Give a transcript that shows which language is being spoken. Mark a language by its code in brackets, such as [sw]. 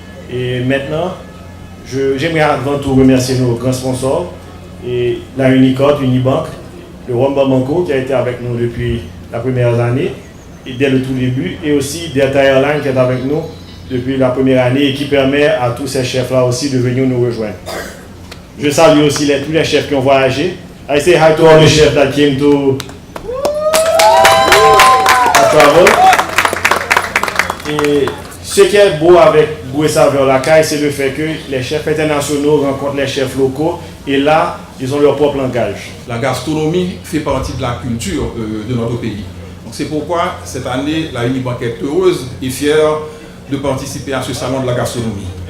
[fr] Et maintenant, j'aimerais avant tout remercier nos grands sponsors, et la Unicorp, Unibank, le Wamba Banco qui a été avec nous depuis la première année, et dès le tout début, et aussi Delta Airlines qui est avec nous depuis la première année et qui permet à tous ces chefs-là aussi de venir nous rejoindre. Je salue aussi tous les chefs qui ont voyagé. [en] I say hi to all the chefs that came to travel. [fr] Et ce qui est beau avec Goût et Saveur La Caille, c'est le fait que les chefs internationaux rencontrent les chefs locaux et là, ils ont leur propre langage. La gastronomie fait partie de la culture de notre pays. Donc c'est pourquoi cette année, la Unibank est heureuse et fière de participer à ce salon de la gastronomie.